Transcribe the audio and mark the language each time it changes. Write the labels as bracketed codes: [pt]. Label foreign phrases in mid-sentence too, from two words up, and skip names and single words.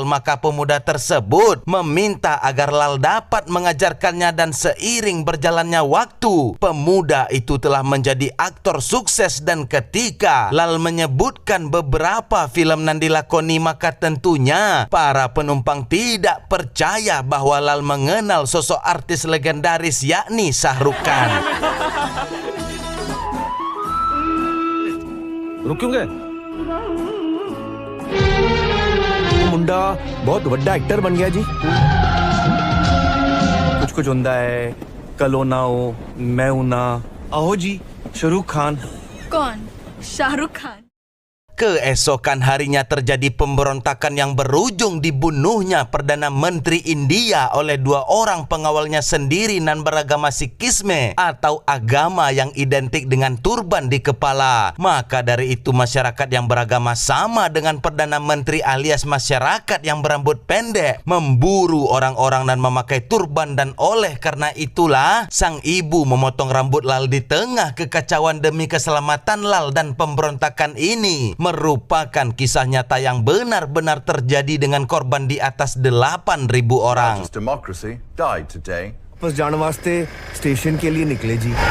[id] Maka pemuda tersebut meminta agar Lal dapat mengajarkannya, dan seiring berjalannya waktu pemuda itu itu telah menjadi aktor sukses dan ketika Lal menyebutkan beberapa film yang dilakoni maka tentunya para penumpang tidak percaya bahwa Lal mengenal sosok artis legendaris yakni Shah Rukh Khan. [hi] रुकेंगे मुंडा बहुत बड़ा एक्टर बन गया जी कुछ कुछ होता है कल हो ना हो मैं हूं ना आओ जी शाहरुख खान कौन शाहरुख खान [id] Keesokan harinya terjadi pemberontakan yang berujung dibunuhnya Perdana Menteri India oleh dua orang pengawalnya sendiri nan beragama Sikhisme atau agama yang identik dengan turban di kepala. Maka dari itu masyarakat yang beragama sama dengan Perdana Menteri alias masyarakat yang berambut pendek memburu orang-orang dan memakai turban, dan oleh karena itulah sang ibu memotong rambut Lal di tengah kekacauan demi keselamatan Lal, dan pemberontakan ini merupakan kisah nyata yang benar-benar terjadi dengan korban di atas 8.000 orang. [en] Democracy died today. [hi] वापस जाने वास्ते स्टेशन के लिए निकले जी